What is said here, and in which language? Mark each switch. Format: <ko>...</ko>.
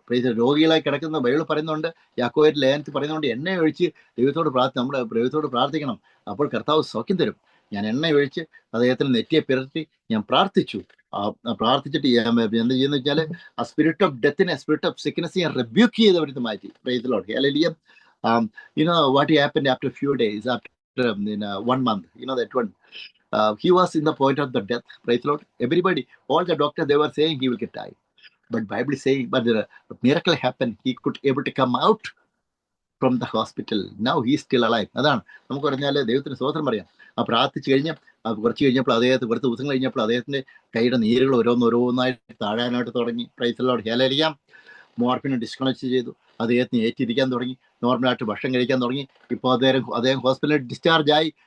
<ml>Price രോഗികളായി കിടക്കുന്ന Bible പറയുന്നുണ്ട്, യാക്കോബിന്റെ ലേഖനത്തിൽ പറയുന്നുണ്ട്, എണ്ണയൊഴിച്ച് നമ്മുടെ ദൈവത്തോട് പ്രാർത്ഥിക്കണം, അപ്പോൾ കർത്താവ് സൗഖ്യം തരും. ഞാൻ എണ്ണയൊഴിച്ച് അദ്ദേഹത്തിന് നെറ്റിയെ പിറത്തി ഞാൻ പ്രാർത്ഥിച്ചു. പ്രാർത്ഥിച്ചിട്ട് എന്ത് ചെയ്യുന്ന വെച്ചാൽ ആ</ml> <en>spirit of ഡെത്തിനെ, spirit of sickness</en> <ml>ഞാൻ റിബ്യൂക്ക് ചെയ്തവരുന്ന് മാറ്റി.</ml> <en>Praise the Lord. Hallelujah. What happened after a few days, after 1 month, that one, he was in the point of the death. Praise the Lord. Everybody, all the doctors, they were saying he will get died. But Bible is saying, but the miracle happened. He could able to come out from the hospital. Now he still alive.</en> <ml>അതാണ് നമുക്ക് പറഞ്ഞാൽ ദൈവത്തിന് സ്തോത്രം പറയാം. ആ പ്രാർത്ഥിച്ചു കഴിഞ്ഞ് കുറച്ച് കഴിഞ്ഞപ്പോൾ കുറച്ച് ദിവസങ്ങൾ കഴിഞ്ഞപ്പോൾ അദ്ദേഹത്തിന്റെ കൈയുടെ നീരുകൾ ഓരോന്നായിട്ട് താഴാനായിട്ട് തുടങ്ങി.</ml> <en>Praise Lord. Hallelujah.</en> <ml>മോർഫിനെ ഡിസ്കണക്ട് ചെയ്തു. അദ്ദേഹത്തിന് ഏറ്റിരിക്കാൻ തുടങ്ങി. നോർമലായിട്ട് ഭക്ഷണം കഴിക്കാൻ തുടങ്ങി. ഇപ്പോൾ അദ്ദേഹം ഹോസ്പിറ്റലിൽ ഡിസ്ചാർജ് ആയി.</ml>